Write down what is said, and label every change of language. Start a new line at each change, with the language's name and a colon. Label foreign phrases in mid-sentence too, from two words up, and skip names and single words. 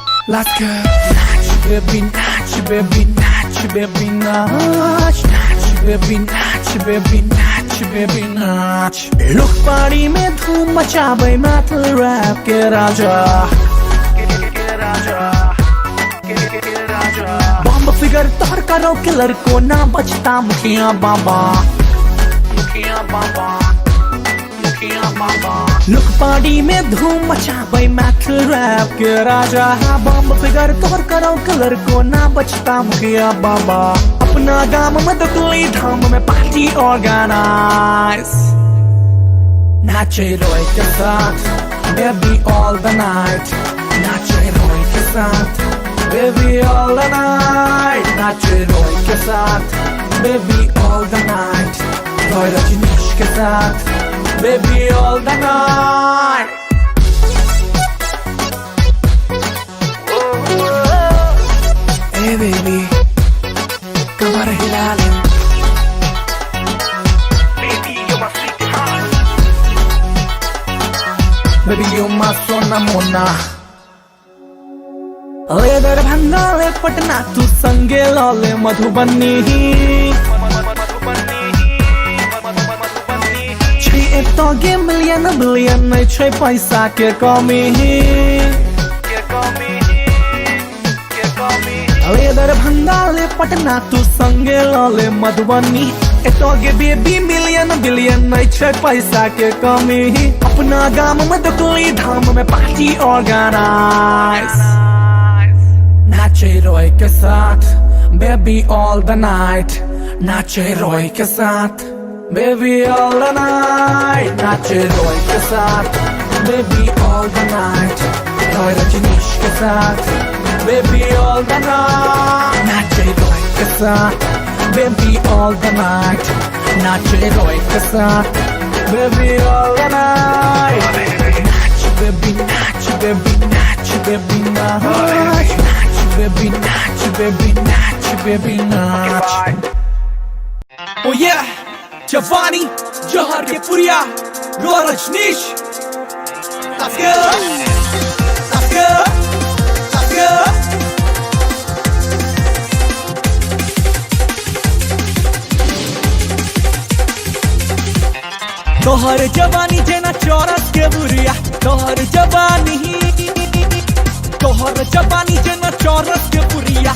English: Let's go.
Maithili: Natch, baby, natch, baby, natch, baby, natch. Natch, baby, natch, baby, natch, baby, natch.
English: Look party
Maithili: में धूम मचावे
English: metal rap
Maithili: के राजा. बम फिगर तोड़ करो किलर को ना बचता मुखिया बाबा. मुखिया बाबा.
English: look party
Maithili: में धूम मचावे
English: metal rap
Maithili: के राजा. बम फिगर तोड़ करो किलर को ना बचता मुखिया बाबा. अपना गाम में दतुली धाम में
English: party organize.
Maithili: नाचे रोय के साथ
English: baby all the night.
Maithili: नाचे रोय के साथ
English: baby all the night.
Maithili: नाचे रोय के साथ
English: baby all the night.
Maithili: रोय रजनीश के साथ
English: baby all the night. Hey baby,
Maithili: कमर हिला ले.
English: Baby you're my sweetheart. Baby you're my
Maithili: सोना मोना. ले दरभंगा ले पटना तू संगे लौले मधुबनी. छे तो गे मिलियन बिलियन नहीं छे पैसा के कमी. ले दरभंगा ले पटना तू संगे लौले मधुबनी. तो गे
English: baby million billion
Maithili: नहीं छे पैसा के कमी. अपना गाम में दतुली धाम में
English: party organize.
Maithili: नाचे रोय के साथ
English: baby all the night.
Maithili: नाचे रोय के साथ
English: baby all the night.
Maithili: नाचे रोय के साथ
English: baby all the night.
Maithili: रोय रजनीश के साथ
English: baby all the night.
Maithili: नाचे रोय के साथ
English: baby all the night.
Maithili: नाचे रोय के साथ
English: baby all the night.
Maithili: नाच baby नाच baby नाच baby नाच. Baby, natch, baby, natch, baby, natch.
English: Oh yeah, Giovanni, Johar ke Puriya, Rajneesh. Let's go, let's go, let's go.
Maithili: तोहर जवानी जेना चौरस के बुरिया. तोहर जवानी तोहर जवानी जेना चौरस के पुरिया.